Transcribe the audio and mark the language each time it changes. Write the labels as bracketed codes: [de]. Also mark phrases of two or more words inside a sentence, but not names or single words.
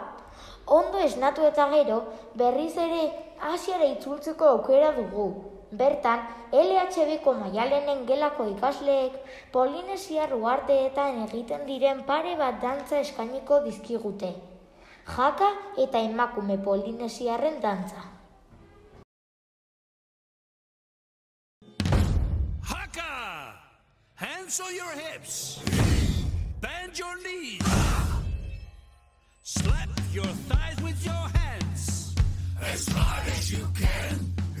[eu] Ondo esnatu eta gero, berriz ere Asiara itzultzeko aukera dugu. Bertan, LHB-ko Maialenen gelako ikasleek Polinesiar uharteetan egiten diren pare bat dantza eskainiko dizkigute. Jaka eta emakume polinesiarren dantza. Haka! [en] Hands on your hips. Bend your knees. Slap your thighs with your hands. As hard as you can.